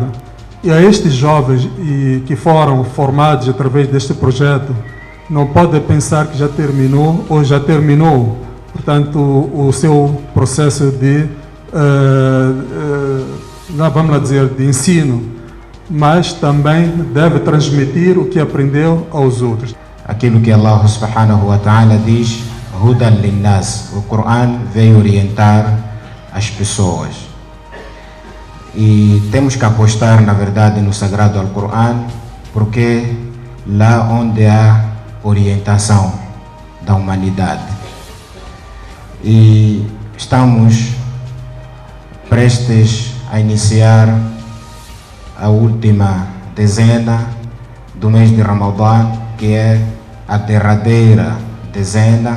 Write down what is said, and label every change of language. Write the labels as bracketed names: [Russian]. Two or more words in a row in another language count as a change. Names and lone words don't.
[Portuguese] E a estes jovens que foram formados através deste projeto, não podem pensar que já terminou ou já terminou, portanto, o seu processo de, vamos lá dizer, de ensino, mas também deve transmitir o que aprendeu aos outros. Aquilo que [Arabic] الله سبحانه وتعالى [Portuguese] diz, [Arabic] هدى للناس, [Portuguese] o Coran veio orientar as pessoas. E temos que apostar, na verdade, no Sagrado Al-Quran, porque lá onde há orientação da humanidade. E estamos prestes a iniciar a última dezena do mês de Ramadã, que é a derradeira dezena.